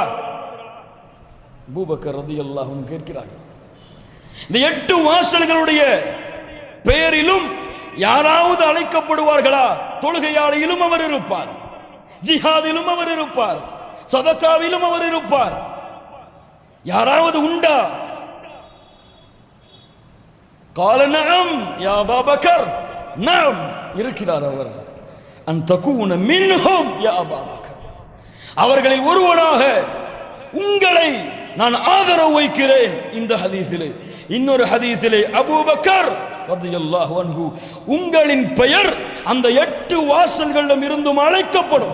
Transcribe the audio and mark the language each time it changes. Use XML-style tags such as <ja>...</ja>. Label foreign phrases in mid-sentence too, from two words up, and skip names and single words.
<ta>அபூபக்கர்</ta> <ar>رضي الله عنه</ar> <ta>கேட்கிறார்கள். இந்த 8 வாசல்களுடைய பெயரிலும் யாராவது அழைக்கப்படுவார்களா? தொழுகையாளியிலும் அவர் இருப்பார், ஜிஹாதிலும் அவர் இருப்பார், சதகாவிலும் அவர் இருப்பார். யாராவது உண்டா?</ta> <ar>قال نعم يا ابا بكر.</ar> <ta>نعم இருக்கிறார் அவர்.</ta> <ar>أن تكون منهم يا أبا بكر,</ar> <ta>அவர்களில் ஒருவனாக உங்களை நான் ஆதரவு வைக்கிறேன். இந்த ஹதீஸிலே. இன்னொரு ஹதீஸிலே அபூபக்கர்</ta> <ar>رضي الله عنه</ar> <ta>உங்களின் பெயர் அந்த 8 வாசல்களிலும் இருந்தும் அழைக்கப்படும்.</ta>